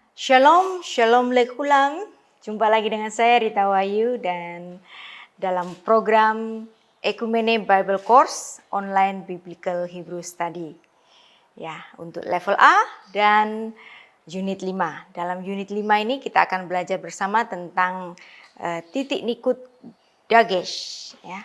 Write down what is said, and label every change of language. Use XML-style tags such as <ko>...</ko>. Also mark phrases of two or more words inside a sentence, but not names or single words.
<he>שלום, שלום לכולם.</he> <id>Jumpa lagi dengan saya Rita Wahyu dan dalam program Ekumene Bible Course Online Biblical Hebrew Study. Ya, untuk level A dan unit 5. Dalam unit 5 ini kita akan belajar bersama tentang titik</id> <he>ניקוד דגש</he> <id>ya.</id>